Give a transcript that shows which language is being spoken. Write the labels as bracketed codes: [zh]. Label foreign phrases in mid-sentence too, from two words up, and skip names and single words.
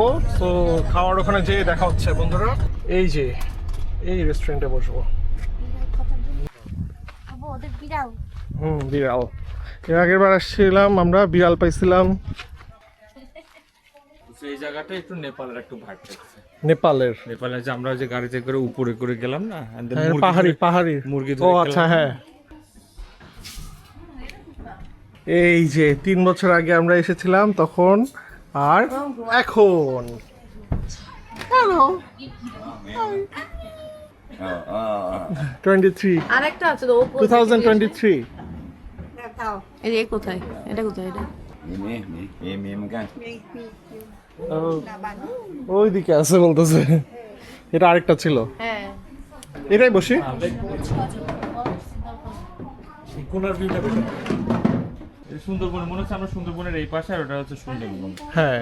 [bn] তো খাওয়ার ওখানে যেয়ে দেখা হচ্ছে বন্ধুরা। এই যে এই রেস্টুরেন্টে বসবো। আবু ওদের বিড়াল। বিড়াল, এর আগের বার আসছিলাম আমরা, বিড়াল পাইছিলাম। এই জায়গাটা একটু নেপালের একটু ভাগ আছে। নেপালের নেপালে যে আমরা যে গাড়িতে করে উপরে করে গেলাম না, [en] and then [bn] হ্যাঁ, মুরগি পাহাড়ি ধরে- পাহাড়ি মুরগি ও ধরে আচ্ছা খেলাম। হ্যাঁ। এই যে 3 বছর আগে আমরা এসেছিলাম তখন, আর এখন। হ্যালো 23 আরেকটা আছে তো, ও 2023 এই যে কোথায় এটা এটা [th] มีเหมือนกัน [bn] ওই দিকে আছে বলতেছে, এটা আরেকটা ছিল। হ্যাঁ এটাই বসি। কোনার ভিউটা বেটার। সুন্দরবন মনে হচ্ছে আমরা সুন্দরবনের এই পাশে, আর ওটা হচ্ছে সুন্দরবন। হ্যাঁ,